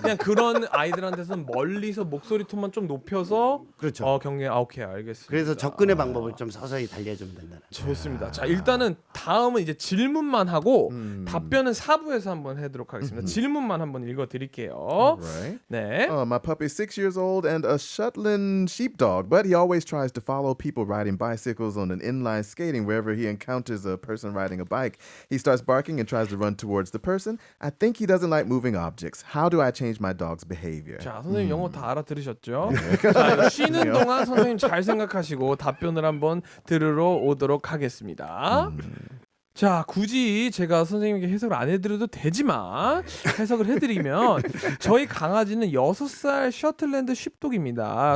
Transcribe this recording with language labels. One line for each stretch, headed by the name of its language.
Korean: 그냥 그런 아이들한테서는 멀리서 목소리 톤만 좀 높여서 그렇죠. 경계 오케이 알겠습니다. 그래서 접근의 방법을 좀 서서히 달려주면 된다는. 좋습니다. 자, 일단은 다음은 이제 질문만 하고 답변은 4부에서 한번 해도록 하겠습니다. 질문만 한번 읽어드릴게요.
English: Right.
Korean: 네.
English: My puppy's 6 years old and a Shetland sheepdog, but he always tries to follow people riding bicycles on an inline skating wherever he encounters a person riding a bike. He starts barking and tries to run towards the person. I think he doesn't like moving objects. How do I change my dog's behavior?
Korean: 자, 선생님 영어 다 알아들으셨죠? 자, 이거 쉬는 동안 선생님 잘 생각하시고 답변을 한번 들으러 오도록 하겠습니다. 자, 굳이 제가 선생님께 해석을 안 해드려도 되지만 해석을 해드리면 저희 강아지는 6살 셔틀랜드 쉽독입니다.